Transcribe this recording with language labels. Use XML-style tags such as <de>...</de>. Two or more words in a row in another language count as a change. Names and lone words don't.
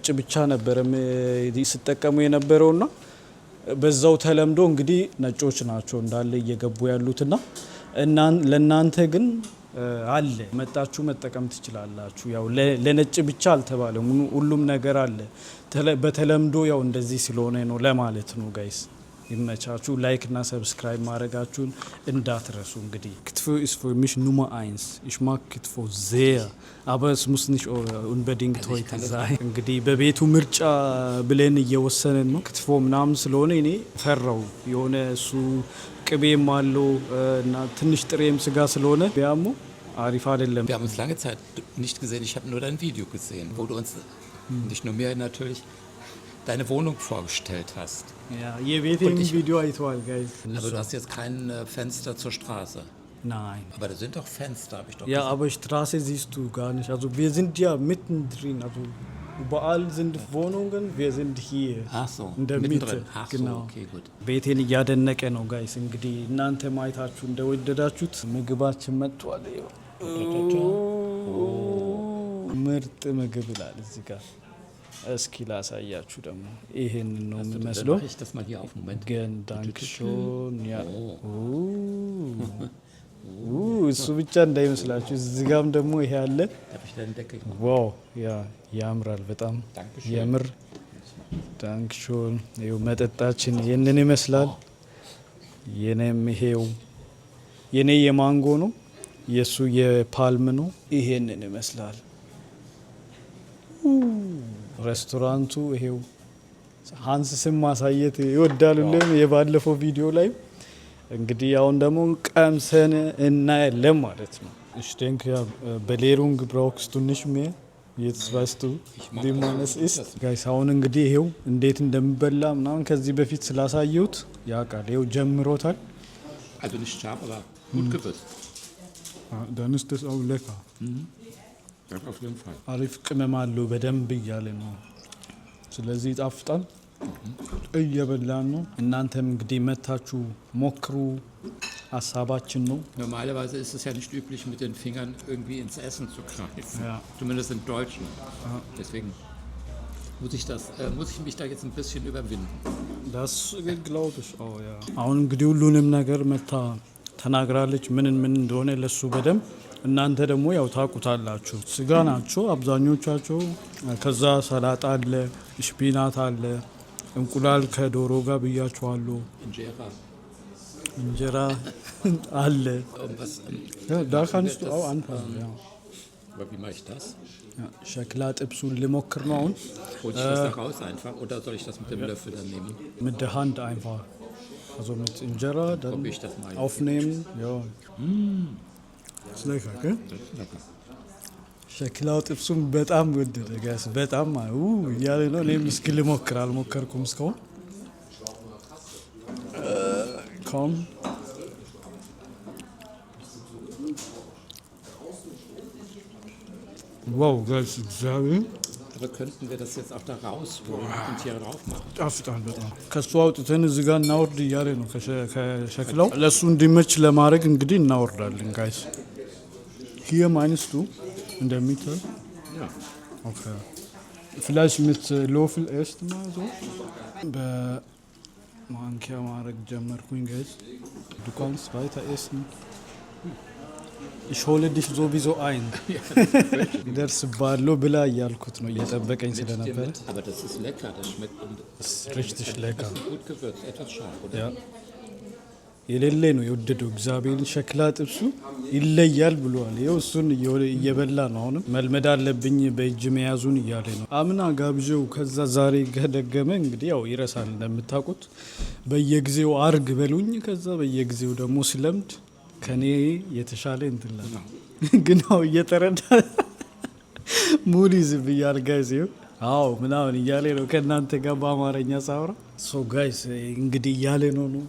<am>ብቻ ነበር ሲጠቀሙ የነበረውና በዛው ተለምዶ እንግዲህ ነጮች ናቸው እንዳለ እየገቡ ያሉትና ለናንተ ግን አለ መጣችሁ መጠቀም ትችላላችሁ። ያው ለነጭ ብቻ አልተባለም፣ ሁሉም ነገር አለ። በተለምዶ ያው እንደዚህ ስለሆነ ነው ለማለት ነው ጋይስ። ይመቻችሁ። ላይክ እና ሰብስክራይብ ማድረጋችሁን እንዳትረሱ። እንግዲህ ክትፎ</am> <de>ist für mich Nummer 1. Ich mag Kitfo sehr, aber es muss nicht unbedingt heute sein.</de> <am>እንግዲህ በቤቱ ምርጫ ብለን እየወሰንን ነው። ክትፎ ምናምን ስለሆነ እኔ ፈራው የሆነ እሱ ቅቤም አለው እና ትንሽ ጥሬም ስጋ ስለሆነ ቢያሙ አሪፍ አይደለም።</am> <de>Wir haben uns lange Zeit nicht gesehen. Ich habe nur dein Video gesehen, wo du uns, nicht nur mir natürlich, deine Wohnung vorgestellt hast. Ja,</de> <am>የቤቴን ቪዲዮ አይተዋል ጋይስ።</am> <de>Aber du hast jetzt kein Fenster zur Straße. Nein. Aber da sind doch Fenster, habe ich doch Ja, gesehen. aber Straße siehst du gar nicht. Also wir sind ja mittendrin. Also überall sind Wohnungen, wir sind hier. Ach so, in der Mitte. mittendrin. Ach genau. so, okay, gut.</de> <am>ቤቴን እያደነቀ ነው ጋይስ። እንግዲህ እናንተ ማየታችሁ እንደወደዳችሁት ምግባችን መጥቷል። ምርጥ ምግብ ይላል እዚህ ጋር። እስኪ ላሳያችሁ ደግሞ ይሄንን ነው የሚመስለው።</am> <de>Dann mache ich das mal hier auf den Moment. Gern Dankeschön</de> <am>ያ እሱ ብቻ እንዳይመስላችሁ እዚህ ጋም ደግሞ ይሄ አለ።</am> <de>Darf ich deinen Deckel machen?</de> <am>ዋው ያ ያምራል በጣም</am> <de>Dankeschön.</de> <am>የምር ዳንክሾን። ይኸው መጠጣችን ይህንን ይመስላል። የኔም ይሄው የኔ የማንጎ ነው፣ የሱ የፓልም ነው። ይሄንን ይመስላል ሬስቶራንቱ። ይሄው ሃንስ ስም ማሳየት ይወዳሉ የባለፈው ቪዲዮ ላይ። እንግዲህ አሁን ደግሞ ቀምሰን እናያለን ማለት ነው።</am> <de>Ich denke ja, Belehrung brauchst du nicht mehr. Jetzt weißt du, wie man es isst.</de> <am>ጋይስ አሁን እንግዲህ ይሄው እንዴት እንደሚበላ ምናምን ከዚህ በፊት ስላሳየሁት ያውቃል። ይሄው ጀምሮታል።</am> <de>Also nicht scharf, aber gut gewürzt. Dann ist das auch lecker. Das auf jeden Fall.</de> <am>አሪፍ ቅመም አለው በደንብ እያለ ነው። ስለዚህ ይጣፍጣል። እየበላን ነው። እናንተም እንግዲህ መታችሁ ሞክሩ፣ ሀሳባችን ነው።</am> <de>Normalerweise ist es ja nicht üblich, mit den Fingern irgendwie ins Essen zu greifen. Ja. Zumindest in Deutschen. Deswegen muss ich mich da jetzt ein bisschen überwinden. Das glaube ich auch, ja.</de> <am>አሁን እንግዲህ ሁሉንም ነገር መታ ተናግራለች፣ ምን እንደሆነ ለሱ በደንብ። እናንተ ደግሞ ያው ታውቁታላችሁ። ስጋ ናቸው አብዛኞቻቸው። ከዛ ሰላጣ አለ፣ ሽፒናት አለ፣ እንቁላል ከዶሮ ጋር ብያችኋለሁ። እንጀራ አለ።</am> <de>Ja, da kannst du auch anfangen, ja. Aber wie mache ich das? Ja,</de> <am>ሸክላ ጥብሱን ልሞክር ነው አሁን።</am> <de>Hol ich das da raus einfach oder soll ich das mit dem Löffel dann nehmen? Mit der Hand einfach. Also mit Injera dann Probier ich das mal. aufnehmen. Ja. Ist lecker, gell? Das ist lecker.</de> <am>ሸክላው ጥብሱን በጣም ወደደ ጋይስ። በጣም እያለ ነው። እኔም እስኪ ልሞክር፣ አልሞከርኩም እስካሁን። komm.</am> <en>Wow, guys, እግዚአብሔር</en> <de>Aber könnten wir das jetzt auch da rausholen und hier drauf machen?</de> <am>ጣፍጣል በጣም። ከሱ አውጥተን እዚህ ጋር እናወርድ እያለ ነው ከሸክላው። ለሱ እንዲመች ለማድረግ እንግዲህ እናወርዳለን ጋይስ።</am> <de>Hier meinst du in der Mitte? Ja. Okay. Vielleicht mit Löffel erst mal so.</de> <am>በማንኪያ ማድረግ ጀመርኩኝ ጋይስ።</am> <de>Du kannst weiter essen. ich hole dich sowieso ein.</de> <am>ይደርስብሃለሁ ብላ እያልኩት ነው እየጠበቀኝ ስለነበረ።</am> <de>Aber das ist lecker, das schmeckt Das ist richtig lecker. gut gewürzt, etwas scharf, oder? Ja.</de> <am>የሌለ ነው የወደደው እግዚአብሔርን ሸክላ ጥብሱ ይለያል ብሏል። ይኸው እሱን እየበላ ነው። አሁንም መልመድ አለብኝ በእጅ መያዙን እያለ ነው። አምና ጋብዤው ከዛ ዛሬ ገደገመ። እንግዲህ ያው ይረሳል እንደምታውቁት። በየጊዜው አርግ በሉኝ። ከዛ በየጊዜው ደግሞ ስለምድ ከኔ የተሻለ እንትላ ግን አው እየተረዳ ሙድ ይዝብኛል ጋይስ። አዎ ምናምን እያለ ነው ከእናንተ ጋር በአማርኛ ሳውራ። ሶ ጋይስ እንግዲህ እያለ ነው</am>